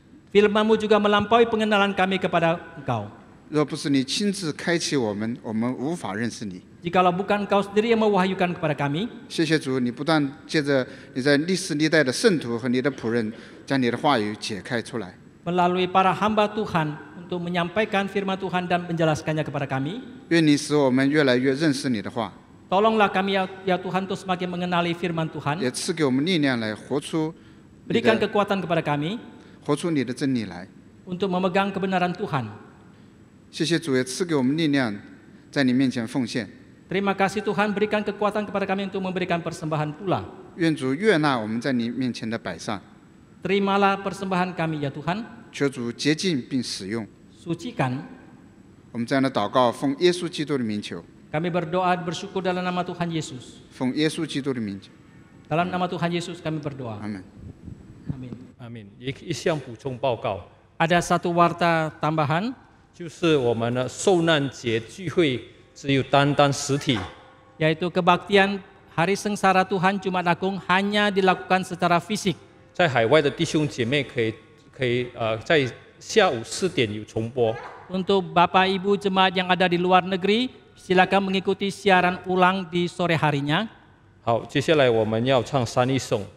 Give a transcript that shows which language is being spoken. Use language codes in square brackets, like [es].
[id] Firman-Mu juga melampaui pengenalan kami kepada Engkau. [zh] 若不是你亲自开启我们无法认识你。 [id] Jikalau bukan Engkau sendiri yang mewahyukan kepada kami, [zh] 谢谢主，你不断借着你在历史历代的圣徒和你的仆人，将你的话语解开出来。 [id] melalui para hamba Tuhan untuk menyampaikan firman Tuhan dan menjelaskannya kepada kami. [zh] 愿你使我们越来越认识你的话， [id] Tolonglah kami ya Tuhan untuk semakin mengenali firman Tuhan. [zh] 也赐给我们力量来活出 [id] Berikan kekuatan kepada kami [zh] 活出你的真理来。 [id] untuk memegang kebenaran Tuhan. [zh] 谢谢主，也赐给我们力量，在你面前奉献。 [id] Terima kasih Tuhan, berikan kekuatan kepada kami untuk memberikan persembahan pula. [zh] 愿主悦纳我们在你面前的摆上， [id] Terimalah persembahan kami ya Tuhan, [zh] 求主洁净并使用。 [id] sucikan. [zh] 我们这样的祷告，奉耶稣基督的名求， [id] Kami berdoa bersyukur dalam nama Tuhan Yesus. [zh] 奉耶稣基督的名求， [id] Dalam nama Tuhan Yesus kami berdoa. [zh] 阿门。 [id] Amin. [zh] 阿敏，一项补充报告， [id] Ada satu warta tambahan, [zh] 就是我们的受难节聚会只有单单实体， [id] yaitu kebaktian Hari Sengsara Tuhan Jumat Agung hanya dilakukan secara fisik. [zh] 在海外的弟兄姐妹可以在下午4点有重播。 [id] Untuk Bapak Ibu jemaat yang ada di luar negeri, silakan mengikuti siaran ulang di sore harinya. [zh] 好，接下来我们要唱三一颂。